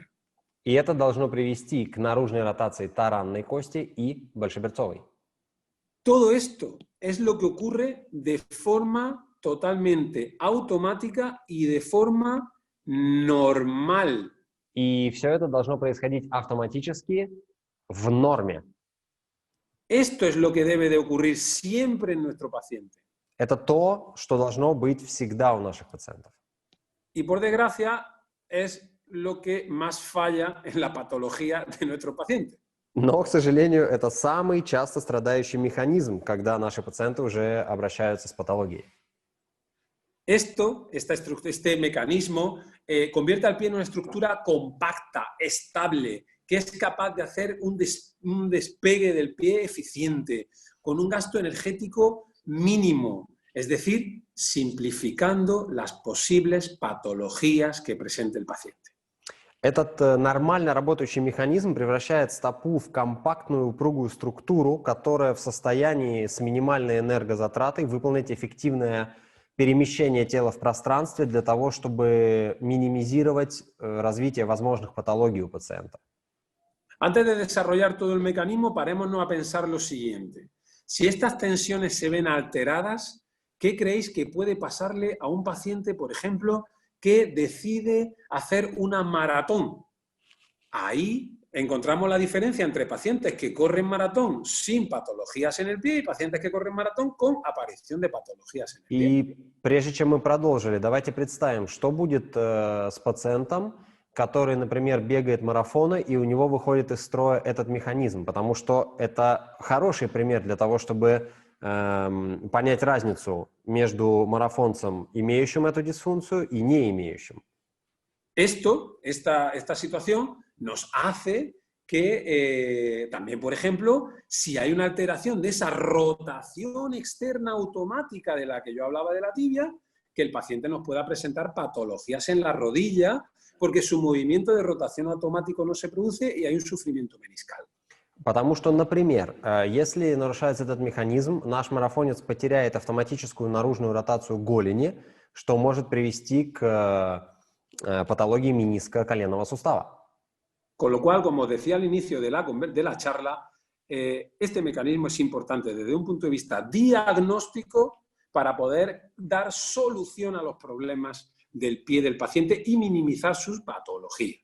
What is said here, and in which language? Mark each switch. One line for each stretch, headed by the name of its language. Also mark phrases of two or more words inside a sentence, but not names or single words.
Russian: И это должно привести к наружной ротации таранной кости и большеберцовой.
Spanish: Todo esto es lo que ocurre de forma totalmente automática y de forma normal.
Russian: И все это должно происходить автоматически в норме.
Spanish: Esto es lo que debe de ocurrir siempre en nuestro paciente.
Russian: Это то, что должно быть всегда у наших пациентов.
Spanish: Y por desgracia es lo que más falla en la patología de nuestro paciente.
Russian: Но, к сожалению, это самый часто страдающий механизм, когда наши пациенты уже обращаются с патологией.
Spanish: Este mecanismo convierte al pie en una estructura compacta, estable, que es capaz de hacer un despegue del pie eficiente, con un gasto energético mínimo, es decir, simplificando las posibles patologías que presente el paciente.
Russian: Этот нормально работающий механизм превращает стопу в компактную упругую структуру, которая в состоянии с минимальной энергозатратой выполнить эффективное перемещение тела в пространстве для того, чтобы минимизировать развитие возможных патологий у пациента.
Spanish: Antes de desarrollar todo el mecanismo, parémonos a pensar lo siguiente. Si estas tensiones se ven alteradas, ¿qué creéis que puede pasarle a un paciente, por ejemplo, que decide hacer una maratón? Ahí encontramos la diferencia entre pacientes que corren maratón sin patologías en el pie y pacientes que corren maratón con aparición de patologías en el pie.
Russian: И прежде чем мы продолжили, давайте представим, что будет с пациентом, который, например, бегает марафоны, и у него выходит из строя этот механизм, потому что это хороший пример для того, чтобы понять разницу между марафонцем, имеющим эту дисфункцию, и не имеющим.
Spanish: Esta situación nos hace que también, por ejemplo, si hay una alteración de esa rotación externa automática de la que yo hablaba de la tibia, que el paciente nos pueda presentar patologías en la rodilla porque su movimiento de rotación automático no se produce y hay un sufrimiento meniscal.
Russian: Потому что, например, если нарушается этот механизм, наш марафонец потеряет автоматическую наружную ротацию голени, что может привести к патологии мениска коленного сустава.
Spanish: Con lo cual, como decía al inicio de la charla, este mecanismo es importante desde un punto de vista diagnóstico para poder dar solución a los problemas del pie del paciente y minimizar sus patologías.